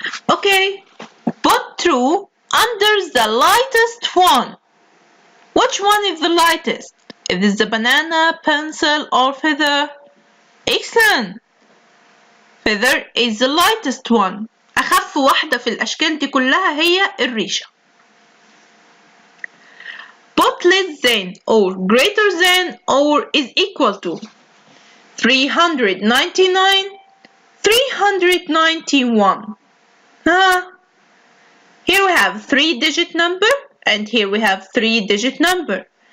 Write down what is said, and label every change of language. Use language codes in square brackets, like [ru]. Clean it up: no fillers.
[en] Okay, put true under the lightest one. Which one is the lightest? Is it the banana, pencil, or feather? Excellent. Feather is the lightest one. [ar] أخف واحدة في الأشكال دي كلها هي الريشة. [en] Put less than or greater than or is equal to 399, 391. Here we have 3-digit number and here we have 3-digit number.